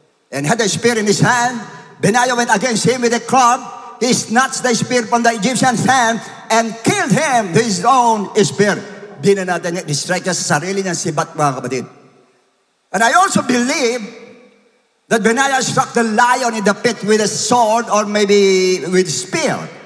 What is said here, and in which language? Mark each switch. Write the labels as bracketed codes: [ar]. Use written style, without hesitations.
[en] And had a spear in his hand. Benaiah went against him with a club. He snatched the spear from the Egyptian's hand and killed him with his own spear. [tl] Binanatan niya, distrike niya sa sarili niyang sibat, mga kapatid. [en] And I also believe that Benaiah struck the lion in the pit with a sword or maybe with spear.